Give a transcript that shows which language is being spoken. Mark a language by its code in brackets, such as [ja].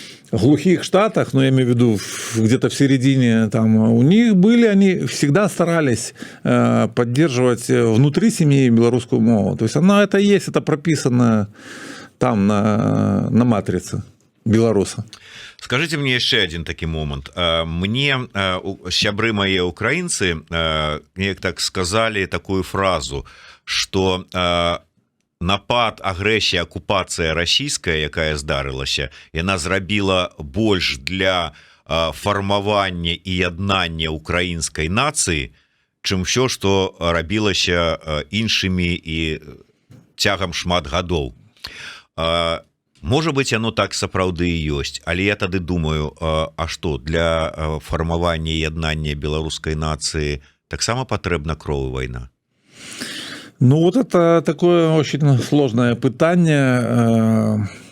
[ru] глухих штатах, ну, я имею в виду где-то в середине, там, у них были, они всегда старались поддерживать внутри семьи белорусскую мову. То есть она это есть, это прописано там на матрице белоруса. Скажите мне еще один таки момент. [be] Мне сябры [ru] мои украинцы так сказали такую фразу, что [be] напад, агрэсія, акупацыя расійская, якая здарылася, яна зрабіла больш для фармавання і яднання украінскай нацыі, чым ўсё, што рабілася іншымі і цягам шмат гадоў. Можа быць, яно так сапраўды і ёсць, але я тады думаю, а што, для фармавання і яднання беларускай нацыі таксама патрэбна кроў і вайна? [ru] Ну, вот это такое очень сложное пытание.